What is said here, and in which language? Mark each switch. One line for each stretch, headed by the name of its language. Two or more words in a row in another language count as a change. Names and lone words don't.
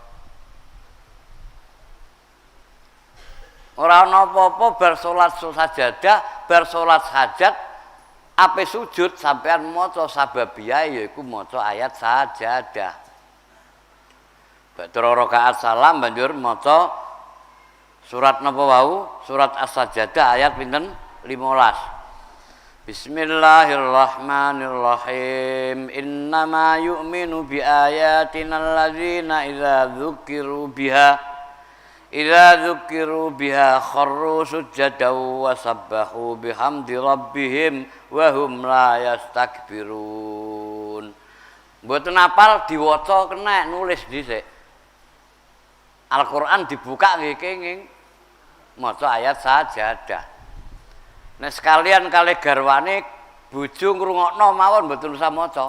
Javanese: Ora ana apa-apa bar salat sajadah, bar salat hajat ape sujud sampean maca sababiyah yaiku maca ayat sajadah. Ba'da rakaat salam banjur maca surat napa wau? Surat As-Sajadah ayat pinten? 15.
Arabic: بسم الله الرحمن الرحيم. إنما يؤمن بآياتنا الذين إذا ذكروا بها خروا سجدا وسبحوا بحمد ربهم وهم لا يستكبرون.
Javanese: Mboten apal diwaca kena nulis dhisik. Al-Qur'an dibuka nggih kenging maca ayat sajadah. Nek sekalian kalih garwane bojo ngrungokno mawon mboten usah maca.